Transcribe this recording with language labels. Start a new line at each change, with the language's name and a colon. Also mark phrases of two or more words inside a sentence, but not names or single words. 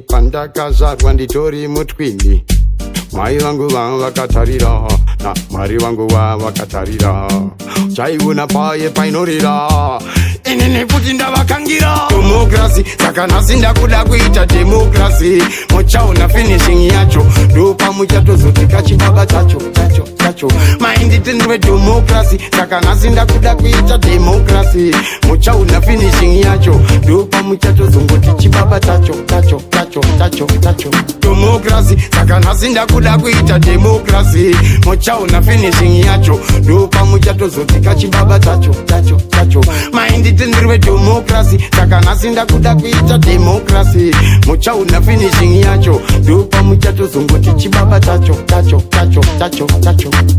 Shona: Pandakazvarwa nditori mutwini. Mai vangu va vakatarira, na Mwari vangu va vakatarira. Chaiona paye painorira. Inini futi ndavakangira. Democracy, saka nhasi ndakuda kuita democracy. Muchaona finishing yacho. Ndopa muchatozotika chibaba chacho, chacho, chacho.
English: Mind it in the way democracy.
Shona: Saka nhasi ndakuda kuita democracy. Muchaona finishing yacho. Ndopa muchatozongoti chibaba chacho, chacho, chacho, chacho, chacho. Democracy, saka nhasi ndakuda kuita democracy. Muchaona finishing yacho. Ndopa muchatozotika chibaba chacho, chacho, chacho.
English: Mind it in the way democracy.
Shona: Saka nhasi ndakuda kuita democracy. Muchaona finishing yacho. Ndopa muchatozongoti chibaba chacho, chacho, chacho, chacho, chacho.